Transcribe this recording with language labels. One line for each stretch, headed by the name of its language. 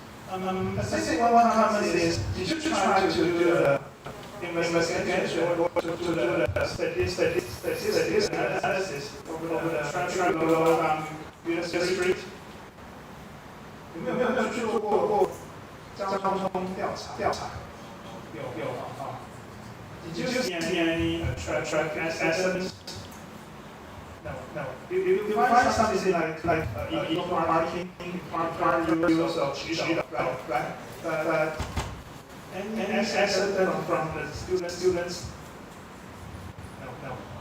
English: I think one comment is, did you try to do the investigation or to do the statistics analysis of the traffic flow on Yule Street?
Chinese: 有没有去做过交通调查？有啊。
English: Did you see any traffic accidents? No. You find something like illegal parking, park use of right? But any accident from the students? No.